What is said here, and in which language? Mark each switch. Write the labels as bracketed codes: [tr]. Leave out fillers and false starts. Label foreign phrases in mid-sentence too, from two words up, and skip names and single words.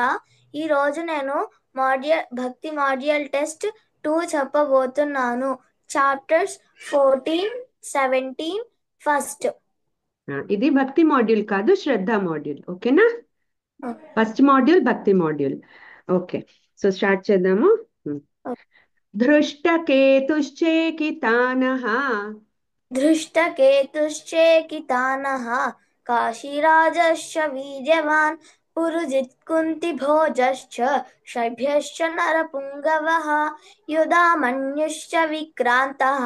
[te] ఈరోజు నేను భక్తి [en] module test [te] 2 చెప్పబోతున్నాను. [en] chapters 14, 17 first. [te] ఇది భక్తి మాడ్యూల్ కాదు, శ్రద్ధ మాడ్యూల్. ఓకేనా? [en] first module bhakti module. okay, so start చేద్దాము. [sa] धृष्टकेतुश्चेकितानः धृष्टकेतुश्चेकितानः काशीराजश्च वीर्यवान् पुरुजित् कुन्तिभोजश्च शैभ्यश्च नरपुङ्गवः युधामन्युश्च विक्रान्तः